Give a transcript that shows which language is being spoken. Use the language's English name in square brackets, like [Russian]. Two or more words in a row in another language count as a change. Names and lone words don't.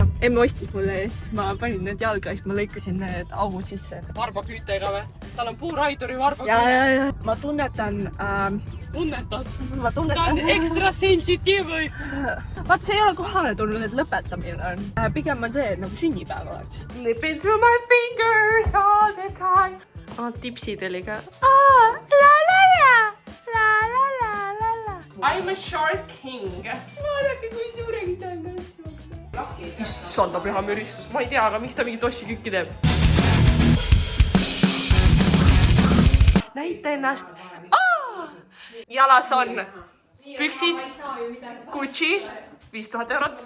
[Estonian] Emme ostis mulle ja siis ma panin need jalga ja siis ma lõikasin need augud sisse. Varbaküütega või? Tal on puuraiduri varbaküüt. Ja. Ma tunnetan... Tunnetad? Ma Ta tunnetan... on ekstra sensitiiv või? Vaat see ei ole kohale tulnud, et lõpetamine on. Pigem on see, et nagu sünnipäev oleks. [English] Slipping through my fingers all the time. [Estonian] Tipsid oli ka. [English] I'm a shark king. [Estonian] Vaadake, kui suuregi ta on. Issand, ta püha müristus. Ma ei tea, aga miks ta mingi tossikükki teeb? Näita ennast. Jalas on püksid, Gucci, 5000 eurot.